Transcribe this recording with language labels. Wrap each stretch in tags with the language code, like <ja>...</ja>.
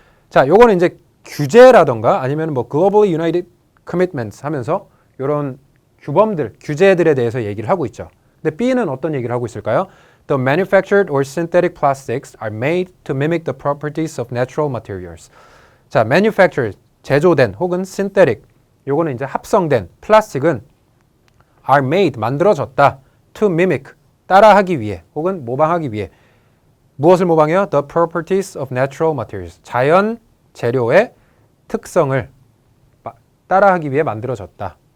<ko>자, 요거는 이제 규제라던가 아니면 뭐</ko> <en>globally united commitments</en> <ko>하면서 이런 규범들, 규제들에 대해서 얘기를 하고 있죠. 근데 B는 어떤 얘기를 하고 있을까요?</ko> <en>The manufactured or synthetic plastics are made to mimic the properties of natural materials.</en> <ko>자, manufactured, 제조된 혹은 synthetic, 요거는 이제 합성된 플라스틱은</ko> <en>are made,</en> <ko>만들어졌다.</ko> <en>to mimic,</en> <ko>따라하기 위해 혹은 모방하기 위해. 무엇을 모방해요?</ko> <en>The properties of natural materials.</en> <ko>자연 재료의 특성을 따라하기 위해 만들어졌다.</ko>